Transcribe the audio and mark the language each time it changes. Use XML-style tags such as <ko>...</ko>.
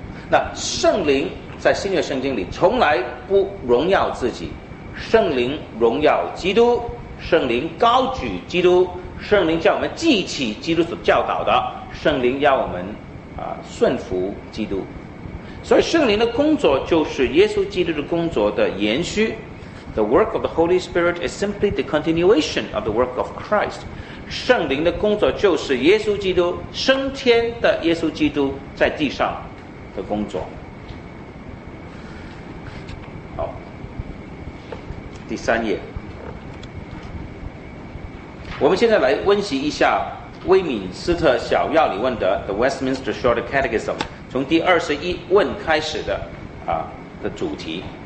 <zh>那圣灵在新约圣经里从来不荣耀自己，圣灵荣耀基督，圣灵高举基督，圣灵叫我们记起基督所教导的，圣灵要我们顺服基督。所以圣灵的工作就是耶稣基督的工作的延续。</zh> <en>The work of the Holy Spirit is simply the continuation of the work of Christ。</en> <zh>圣灵的工作就是耶稣基督升天的耶稣基督在地上的工作。好，第三页，我们现在来温习一下威敏斯特小要理问的 The Westminster Short Catechism， 从第二十一问开始的的主题。</zh>